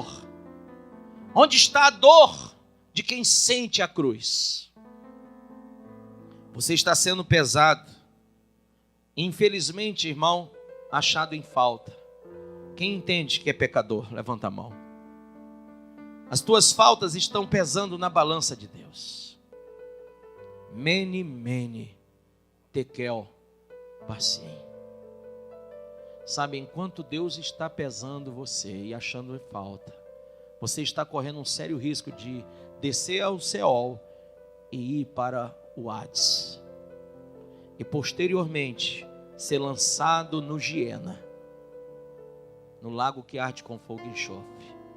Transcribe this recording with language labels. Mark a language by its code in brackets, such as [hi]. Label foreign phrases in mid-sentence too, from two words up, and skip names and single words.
[pt] Onde está a dor de quem sente a cruz? Você está sendo pesado. Infelizmente, irmão, achado em falta. Quem entende que é pecador? Levanta a mão. As tuas faltas estão pesando na balança de Deus. Mene, mene, tekel, parsim. Sabe, enquanto Deus está pesando você e achando falta, você está correndo um sério risco de descer ao Seol e ir para o Hades. E posteriormente ser lançado no Giena, no lago que arde com fogo e enxofre.